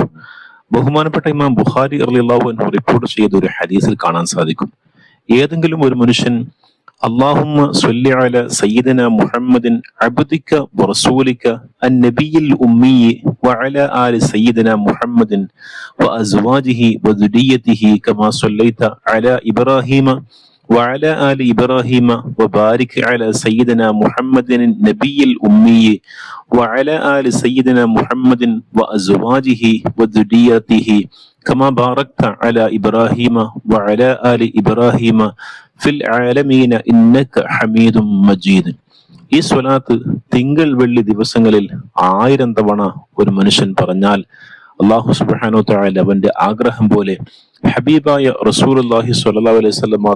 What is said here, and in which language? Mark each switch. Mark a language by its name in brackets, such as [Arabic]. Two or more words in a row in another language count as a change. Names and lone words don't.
[Malayalam] ബഹുമാനപ്പെട്ട ഇമാം ബുഖാരി [Arabic] رضي الله عنه [Malayalam] റിപ്പോർട്ട് ചെയ്ത ഒരു ഹദീസിൽ കാണാൻ സാധിക്കും, ഏതെങ്കിലും ഒരു മനുഷ്യൻ അല്ലാഹുമ്മ [Arabic] صل على سيدنا محمد عبدك ورسولك النبي الأمي وعلى آل سيدنا محمد وأزواجه وذريته كما صليت على إبراهيم وعلى آل إبراهيم وبارك على سيدنا محمد النبي الأمي وعلى آل سيدنا محمد وأزواجه وذريته كما باركت على إبراهيم وعلى آل إبراهيم في العالمين إنك حميد مجيد. [Malayalam] ഈ സ്വലാത്ത് തിങ്കൾ വെള്ളി ദിവസങ്ങളിൽ 1000 തവണ ഒരു മനുഷ്യൻ പറഞ്ഞാൽ [Arabic] الله سبحانه وتعالى [Malayalam] അവന്റെ ആഗ്രഹം പോലെ ഹബീബായ [Arabic] رسول الله صلى الله عليه وسلم